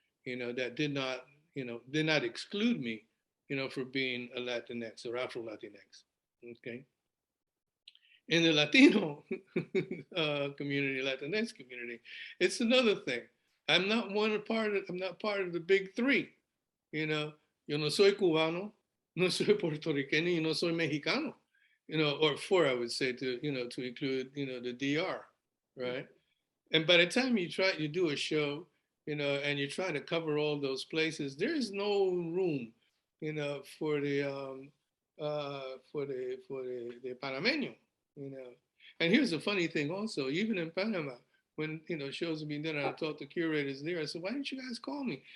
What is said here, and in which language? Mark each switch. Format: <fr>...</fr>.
<en>that did not exclude me, for being a Latinx or Afro-Latinx. Okay. In the Latino community, Latinx community, it's another thing. I'm not part of the big three.</en> <es>Yo no soy cubano, no soy puertorriqueño, y no soy mexicano.</es> <en>Or four, I would say, to include, the DR, right? And by the time you do a show, and you're trying to cover all those places, there is no room, for the Panameño, And here's the funny thing also, even in Panama, when shows are being done, and I talked to curators there, I said, why didn't you guys call me?</en>